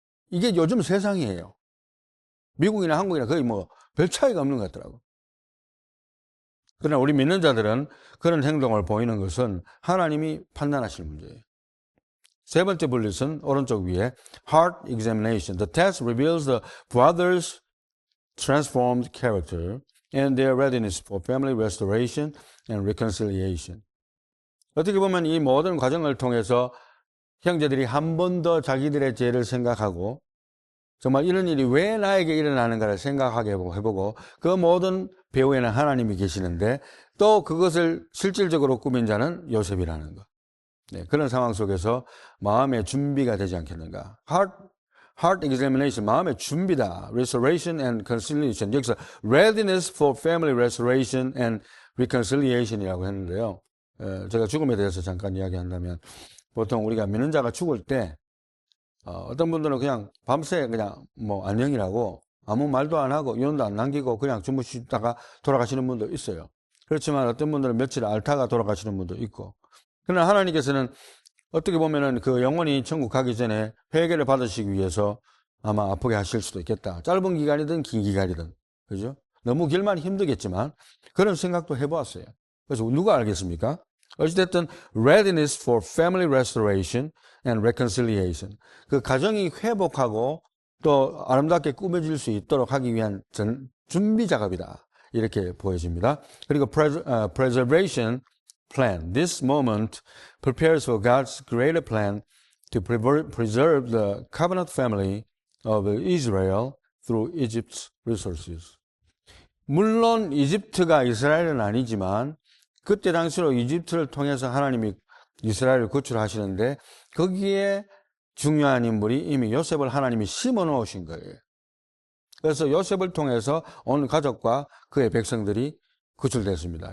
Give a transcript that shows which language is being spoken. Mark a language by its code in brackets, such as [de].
[ko] 이게 요즘 세상이에요. 미국이나 한국이나 거의 뭐 별 차이가 없는 것 같더라고. 그러나 우리 믿는 자들은 그런 행동을 보이는 것은 하나님이 판단하실 문제예요. 세 번째 분릿은 오른쪽 위에 [en] heart examination. The test reveals the brothers' transformed character and their readiness for family restoration and reconciliation. [ko] 어떻게 보면 이 모든 과정을 통해서 형제들이 한 번 더 자기들의 죄를 생각하고 정말 이런 일이 왜 나에게 일어나는가를 생각하게 해보고 그 모든 배후에는 하나님이 계시는데 또 그것을 실질적으로 꾸민 자는 요셉이라는 것. 네, 그런 상황 속에서 마음의 준비가 되지 않겠는가. [en] Heart examination, [ko] 마음의 준비다. [en] Restoration and conciliation. [ko] 여기서 [en] readiness for family restoration and reconciliation이라고 했는데요. [ko] 제가 죽음에 대해서 잠깐 이야기한다면 보통 우리가 믿는 자가 죽을 때 어떤 분들은 그냥 밤새 그냥 뭐 안녕이라고 아무 말도 안 하고 유언도 안 남기고 그냥 주무시다가 돌아가시는 분도 있어요. 그렇지만 어떤 분들은 며칠 앓다가 돌아가시는 분도 있고. 그러나 하나님께서는 어떻게 보면은 그 영혼이 천국 가기 전에 회개를 받으시기 위해서 아마 아프게 하실 수도 있겠다. 짧은 기간이든 긴 기간이든. 그죠? 너무 길만 힘들겠지만 그런 생각도 해보았어요. 그래서 누가 알겠습니까? 어찌됐든 [en] readiness for family restoration and reconciliation. [ko] 그 가정이 회복하고 또 아름답게 꾸며질 수 있도록 하기 위한 준비 작업이다. 이렇게 보여집니다. 그리고 [en] preservation plan. This moment prepares for God's greater plan to preserve the covenant family of Israel through Egypt's resources. [ko] 물론 이집트가 이스라엘은 아니지만 그때 당시로 이집트를 통해서 하나님이 이스라엘을 구출하시는데 거기에 중요한 인물이 이미 요셉을 하나님이 심어 놓으신 거예요. 그래서 요셉을 통해서 온 가족과 그의 백성들이 구출됐습니다.